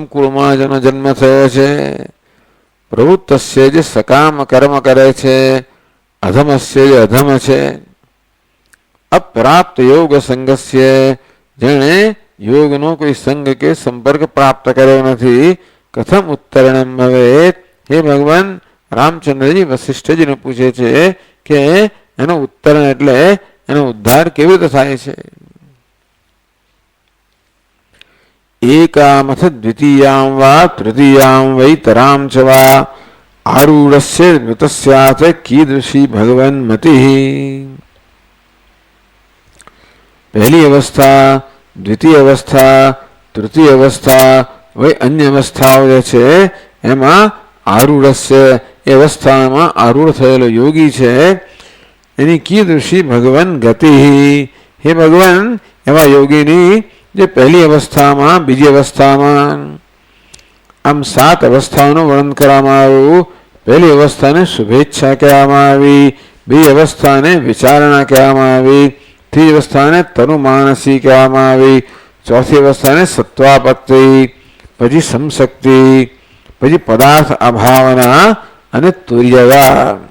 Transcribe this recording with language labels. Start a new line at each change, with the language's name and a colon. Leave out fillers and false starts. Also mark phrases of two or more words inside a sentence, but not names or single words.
Gujarati: કુળમાં જેનો જન્મ થયો છે, પ્રવૃત્તસ્ય જે સકામ કર્મ કરે છે, અધમસ્ય જે અધમ છે,
Sanskrit: અપ્રાપ્ત યોગ સંગસ્ય
Gujarati: જેણે યોગનો કોઈ સંગ કે સંપર્ક પ્રાપ્ત કર્યો નથી,
Sanskrit: કથમ ઉત્તરણમ ભવેત.
Gujarati: હે ભગવાન, રામચંદ્રજી વશિષ્ઠજીને પૂછે છે કે એનો ઉત્તરણ એટલે એનો ઉદ્ધાર કેવી રીતે થાય છે.
Sanskrit: एकामथ द्वितीयां वा तृतीयां वैतरां च वा आरूढस्य मृतस्याथ कीदृशी भगवन् मतिः.
Gujarati: પહેલી અવસ્થા, દ્વિતીય અવસ્થા, તૃતીય અવસ્થા વહી અન્ય અવસ્થાઓ જે છે એમાં આરૂઢસ્ય એ અવસ્થામાં આરૂઢ થયેલો યોગી છે એની
Sanskrit: कीदृशी भगवन् गतिः.
Gujarati: હે ભગવાન, એવા યોગીની જે પહેલી અવસ્થામાં, બીજી અવસ્થામાં, આમ 7 અવસ્થાઓનું વર્ણન કરવામાં આવ્યું. પહેલી અવસ્થાને શુભેચ્છા કહેવામાં આવી, બીજી અવસ્થાને વિચારણા કહેવામાં આવી, ત્રીજી અવસ્થાને તનુમાનસી કહેવામાં આવી, ચોથી અવસ્થાને સત્વાપત્તિ, પછી સમશક્તિ, પછી પદાર્થ અભાવના અને તુર્યવા.